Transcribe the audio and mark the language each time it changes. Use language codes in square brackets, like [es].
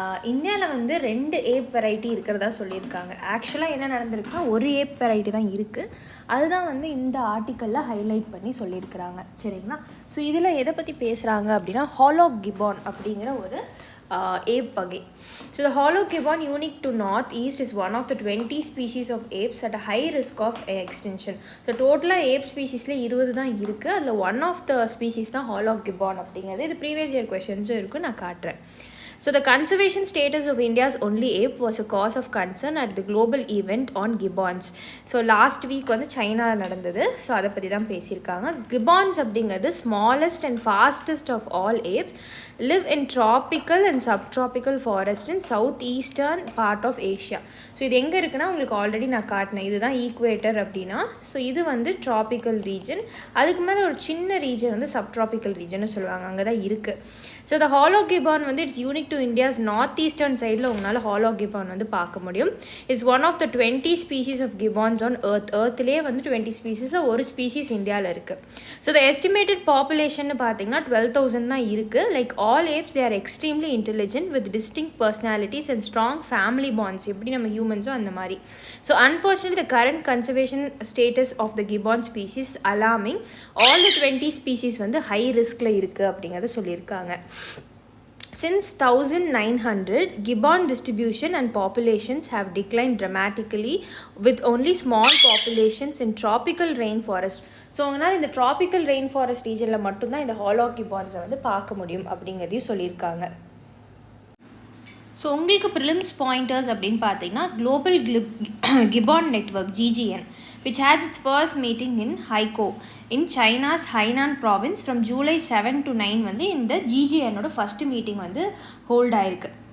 [ta] இந்தியாவில் வந்து 2 ஏப் வெரைட்டி இருக்கிறதா சொல்லியிருக்காங்க. ஆக்சுவலாக என்ன நடந்திருக்குன்னா ஒரு ஏப் வெரைட்டி தான் இருக்குது. அதுதான் வந்து இந்த ஆர்டிக்கலில் ஹைலைட் பண்ணி சொல்லியிருக்கிறாங்க. சரிங்களா? ஸோ இதில் எதை பற்றி பேசுகிறாங்க அப்படின்னா ஹாலோகிபான் அப்படிங்கிற ஒரு ape வகை. [en] So the hologibbon unique to northeast is one of the 20 species of apes at a high risk of extinction. [ta] So டோட்டலாக ape ஸ்பீஷீஸில் 20 தான் இருக்குது. அதில் ஒன் ஆஃப் த ஸ்பீஷீஸ் தான் ஹாலோகிபான் அப்படிங்கிறது. இது ப்ரீவியஸ் இயர் கொஷின்ஸும் இருக்குது, நான் காட்டுறேன். [en] So the conservation status of India's only ape was a cause of concern at the global event on gibbons. So last week [ta] வந்து சைனா நடந்தது. ஸோ அதை பற்றி தான் பேசியிருக்காங்க. [en] gibbons அப்படிங்கிறது smallest and fastest of all apes live in tropical and subtropical forest in southeastern part of Asia. [ta] So இது எங்கே இருக்குன்னா உங்களுக்கு ஆல்ரெடி நான் காட்டினேன். இதுதான் ஈக்குவேட்டர் அப்படின்னா. ஸோ இது வந்து ட்ராபிக்கல் ரீஜன். அதுக்கு மேலே ஒரு சின்ன ரீஜன் வந்து சப்ட்ராபிக்கல் ரீஜன்னு சொல்லுவாங்க, அங்கே தான் இருக்குது. ஸோ the hologibbon வந்து [en] it's unique to India's north eastern [ta] சைடில் உங்களால் hologibbon வந்து பார்க்க முடியும். [en] it's one of the 20 species of gibbons on எர்த்லேயே [ta] வந்து 20 ஸ்பீஷீஸில் ஒரு ஸ்பீஷீஸ் இந்தியாவில் இருக்குது. ஸோ த எஸ்டிமேட்டட் பாப்புலேஷன் பார்த்தீங்கன்னா 12,000 தான் இருக்குது. [en] like all apes they are extremely intelligent with distinct personalities and strong family bonds, [ta] எப்படி நம்ம ஹியூமன்ஸோ அந்த மாதிரி. [en] So unfortunately the current conservation status of the gibbon species alarming. [ta] All the 20 species வந்து high ரிஸ்கில் இருக்குது அப்படிங்கிறத சொல்லியிருக்காங்க. [en] Since 1900, gibbon distribution and populations have declined dramatically with only small populations in tropical rainforest. [ta] So உங்களால் இந்த tropical rain forest ரீஜனில் மட்டும்தான் இந்த ஹாலோகிபான்ஸை வந்து பார்க்க முடியும் அப்படிங்கிறதையும் சொல்லியிருக்காங்க. [en] so உங்களுக்கு prelims pointers அப்படின்னு பார்த்தீங்கன்னா global gibbon network GGN which had its first meeting in Haikou in China's Hainan province from July 7 to 9 [ta] வந்து இந்த GGNோட ஃபஸ்ட்டு மீட்டிங் வந்து ஹோல்ட் ஆயிருக்கு.